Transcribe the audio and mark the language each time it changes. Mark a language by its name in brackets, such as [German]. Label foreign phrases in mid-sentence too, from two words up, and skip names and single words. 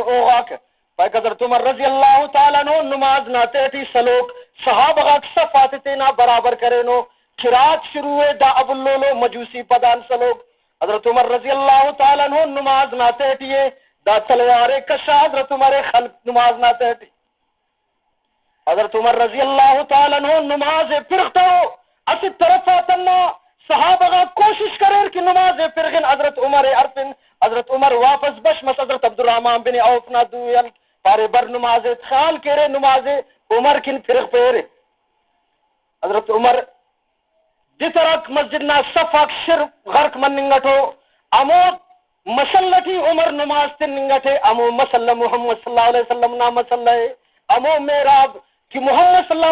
[Brahui] اوغا کا فیک حضرت عمر [Arabic] رضی اللہ تعالیٰ عنہ [Brahui] نماز نہ تیتی سلوک صحابہ غاق صفات تینا برابر کرنو کھرات شروع دا ابو اللولو مجوسی پدان سلوک حضرت عمر [Arabic] رضی اللہ تعالیٰ عنہ [Brahui] نماز نہ تیٹیے دا تلوار کشا حضرت عمر خلق نماز نہ تیٹی حضرت عمر [Arabic] رضی اللہ تعالیٰ عنہ [Brahui] نماز پرختا ہو اسی طرف آتنا صحابہ کوشش کریں کہ نماز پرغن حضرت عمر عرفن حضرت عمر واپس بشمس حضرت عبدالرحمن بن عوف نہ دویل پارے بر نماز خیال کرے نماز عمر کن پرغ پیرے حضرت عمر دترک مسجد نا صفاق شرف غرق من ننگٹو امو مسلٹی عمر نماز تن ننگٹے امو مسلح محمد [Arabic] صلی اللہ علیہ وسلم [Brahui] نا مسلح امو میراب کہ محمد [Arabic] صلی اللہ